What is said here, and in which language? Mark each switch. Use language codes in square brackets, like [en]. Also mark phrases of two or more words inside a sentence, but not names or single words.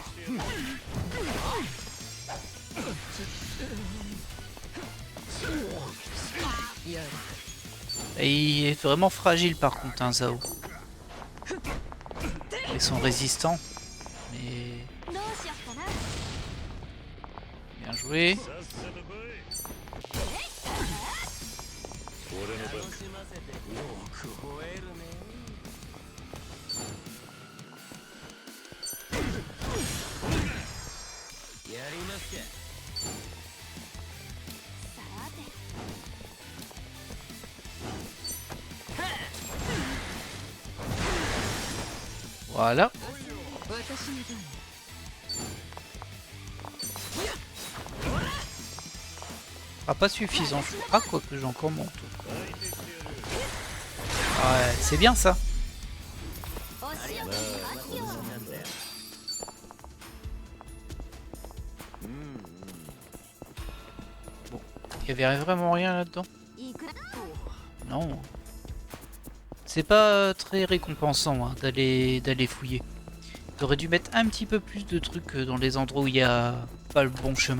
[fr] Et il est vraiment fragile par contre, hein, Zao. Ils sont résistants, mais [ja] どうしよっかな。 [fr] bien joué. [ja] 俺の番楽しませてよく吠えるね。やりますか。さて。 [fr] Voilà. [ja] 私の番。 [fr] Ah, pas suffisant. Ah, quoi que j'ai encore mon tour. Ouais, c'est bien ça. [ja] お仕置きしますよ。 [fr] Il y avait vraiment rien là-dedans. [ja] いくら。 [fr] Non. C'est pas très récompensant hein, d'aller fouiller. T'aurais dû mettre un petit peu plus de trucs dans les endroits où il y a pas le bon chemin.